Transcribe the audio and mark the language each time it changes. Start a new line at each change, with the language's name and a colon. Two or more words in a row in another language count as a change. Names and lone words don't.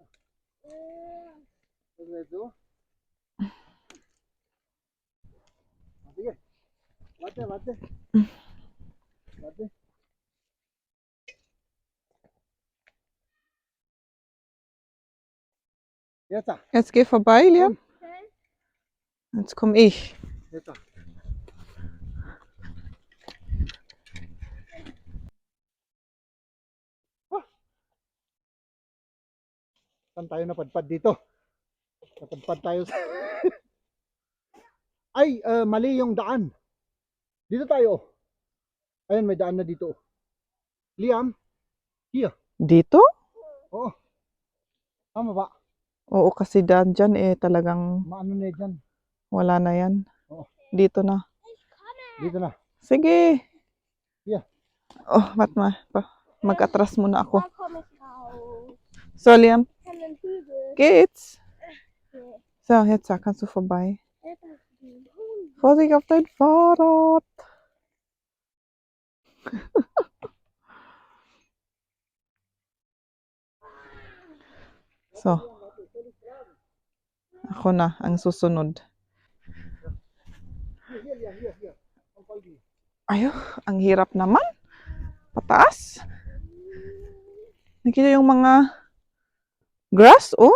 German: Das ist jetzt so. Warte, warte. Warte. Jetzt, Jetzt geh vorbei, Liam. Jetzt komme ich. jetzt.
Filipino: Saan tayo napadpad dito? Napadpad tayo sa... Ay, mali yung daan. Dito tayo. Ayun, may daan na dito.
English: Liam, here.
Filipino: Dito? Oo. Tama ba? Oo, kasi dyan talagang Maano na dyan. wala na yan. Oo. Dito na. Dito na. Sige.
English: Yeah.
Filipino: Oh, mag-atras muna ako.
German: da komme ich raus. So, Liam, An den Hügel. geht's? So, jetzt kannst du vorbei. Vorsicht auf dein Fahrrad. So.
Filipino: Ako na ang susunod. Here. Ang paldi. Ayun, ang hirap naman. Pataas. Nakita yung mga grass, oh.